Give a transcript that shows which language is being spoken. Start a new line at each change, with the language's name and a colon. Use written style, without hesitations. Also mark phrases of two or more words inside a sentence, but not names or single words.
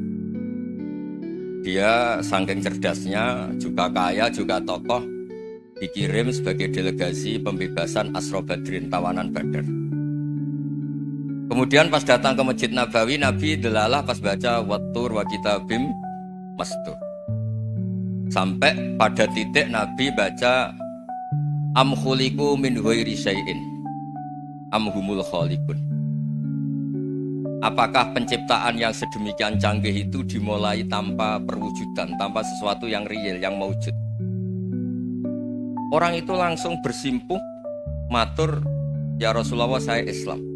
Indonesian: Dia saking cerdasnya, juga kaya, juga tokoh, dikirim sebagai delegasi pembebasan Asra Badrin, tawanan Badar. Kemudian pas datang ke Masjid Nabawi, Nabi delalah pas baca
Arabic: Wattur wa kitabim mastur.
Indonesian: Sampai pada titik Nabi baca
Arabic: Am khuliqu min ghairi syai'in amhumul khaliqun.
Indonesian: Apakah penciptaan yang sedemikian canggih itu dimulai tanpa perwujudan, tanpa sesuatu yang real, yang maujud? Orang itu langsung bersimpuh, matur, ya Rasulullah saya Islam.